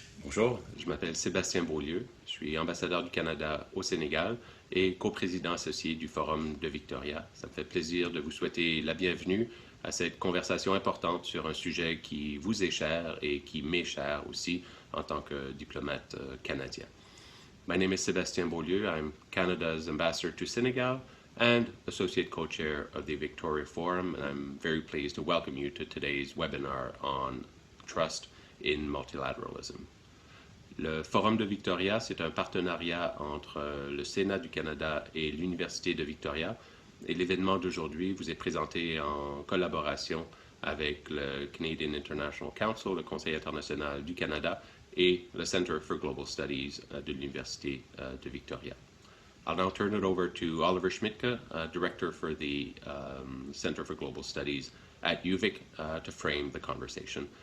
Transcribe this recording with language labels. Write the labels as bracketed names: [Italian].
[French] Bonjour, je m'appelle Sébastien Beaulieu, je suis ambassadeur du Canada au Sénégal et coprésident associé du Forum de Victoria. Ça me fait plaisir de vous souhaiter la bienvenue à cette conversation importante sur un sujet qui vous est cher et qui m'est cher aussi en tant que diplomate canadien. [English] My name is Sébastien Beaulieu. I'm Canada's ambassador to Senegal and associate co-chair of the Victoria Forum, and I'm very pleased to welcome you to today's webinar on trust in multilateralism. [French] Le Forum de Victoria, c'est un partenariat entre le Sénat du Canada et l'Université de Victoria. Et l'événement d'aujourd'hui vous est présenté en collaboration avec le Canadian International Council, le Conseil international du Canada, et le Center for Global Studies de l'Université de Victoria. [English] I'll now turn it over to Oliver Schmidtke, Director for the Center for Global Studies at UVic, to frame the conversation.